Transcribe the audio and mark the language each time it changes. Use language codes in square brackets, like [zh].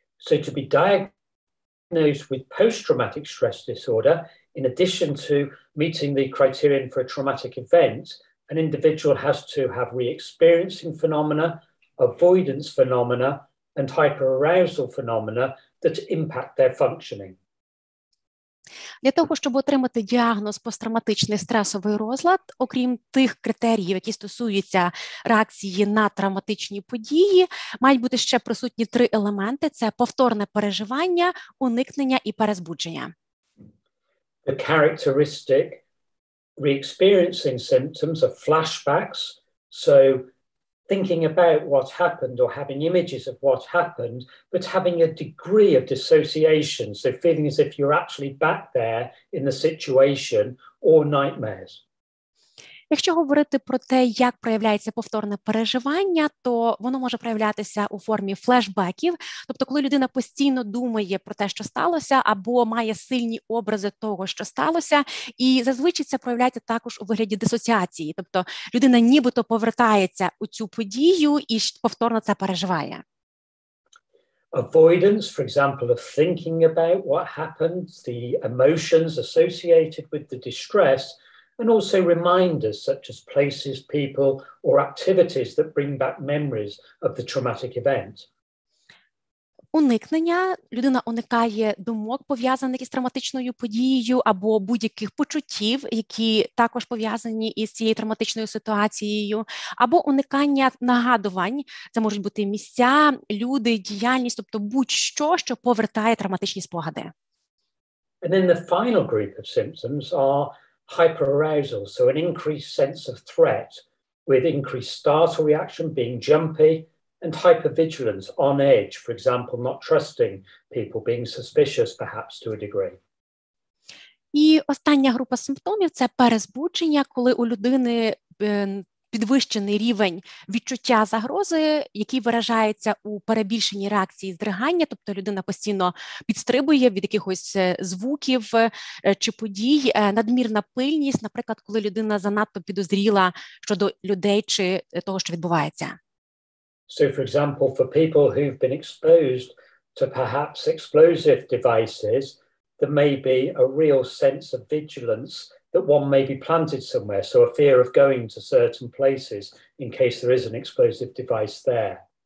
[en] So to be diagnosed with post-traumatic stress disorder, in addition to meeting the criterion for a traumatic event, an individual has to have re-experiencing phenomena, avoidance phenomena, and hyperarousal phenomena that impact their functioning. [uk] Для того, щоб отримати діагноз посттравматичний стресовий розлад, окрім тих критеріїв, які стосуються реакції на травматичні події, мають бути ще присутні три елементи – це повторне переживання, уникнення і перезбудження. [en] The characteristic re-experiencing symptoms are flashbacks, so thinking about what happened or having images of what happened, but having a degree of dissociation, so feeling as if you're actually back there in the situation, or nightmares. [uk] Якщо говорити про те, як проявляється повторне переживання, то воно може проявлятися у формі флешбеків, тобто коли людина постійно думає про те, що сталося, або має сильні образи того, що сталося, і зазвичай це проявляється також у вигляді дисоціації, тобто людина нібито повертається у цю подію і повторно це переживає. [en] Avoidance, for example, of thinking about what happened, the emotions associated with the distress, and also reminders such as places, people, or activities that bring back memories of the traumatic event. [uk] Уникнення. Людина уникає думок, пов'язаних із травматичною подією, або будь-яких почуттів, які також пов'язані із цією травматичною ситуацією, або уникання нагадувань. Це можуть бути місця, люди, діяльність, тобто будь-що, що повертає травматичні спогади. [en] And then the final group of symptoms are hyperarousal, so an increased sense of threat with increased startle reaction, being jumpy, and hypervigilance, on edge, for example, not trusting people, being suspicious perhaps to a degree. [uk] І остання група симптомів – це перезбудження, коли у людини підвищений рівень відчуття загрози, який виражається у перебільшеній реакції здригання, тобто людина постійно підстрибує від якихось звуків чи подій, надмірна пильність, наприклад, коли людина занадто підозріла щодо людей чи того, що відбувається. [en] So, for example, for people who've been exposed to perhaps explosive devices, there may be a real sense of vigilance that one may be planted somewhere, so a fear of going to certain places in case there is an explosive device there.